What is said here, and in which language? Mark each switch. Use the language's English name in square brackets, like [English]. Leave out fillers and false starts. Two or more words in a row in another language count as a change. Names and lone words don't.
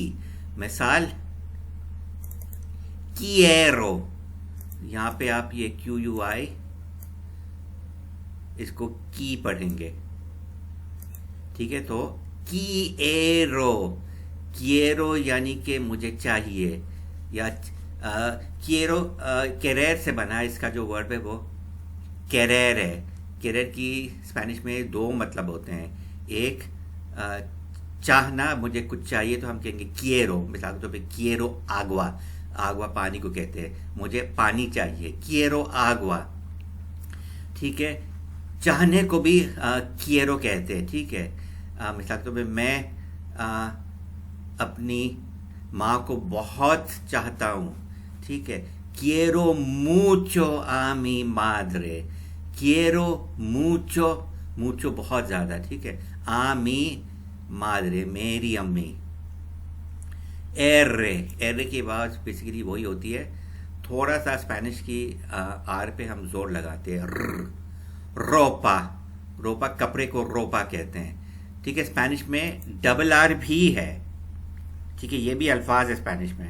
[Hindi] मिसाल quiero, यहां पे आप ये QUI इसको की पढ़ेंगे। ठीक है, तो quiero यानी कि मुझे चाहिए, या [Spanish] quiero querer [Hindi] से बना, इसका जो वर्ब है वो querer है। querer की स्पेनिश में दो मतलब होते हैं, एक चाहना, मुझे कुछ चाहिए तो हम कहेंगे quiero। मिसाल के तौर पे [Spanish] quiero agua [Hindi] पानी को कहते हैं, मुझे पानी चाहिए, [Spanish] quiero agua। [Hindi] ठीक है, चाहने को भी quiero कहते हैं। ठीक है, मिसाल के तौर पे मैं अपनी माँ को बहुत चाहता हूँ। ठीक है, [Spanish] quiero mucho a mi madre, quiero mucho [Hindi] बहुत ज़्यादा। ठीक है, [Spanish] a mi madre, [Hindi] मेरी अम्मी। R की आवाज़ बेसिकली वही होती है, थोड़ा सा स्पेनिश की आर पे हम जोर लगाते हैं। रोपा कपड़े को रोपा कहते हैं। ठीक है, स्पेनिश में डबल आर भी है। ठीक है, ये भी अल्फाज है स्पेनिश में।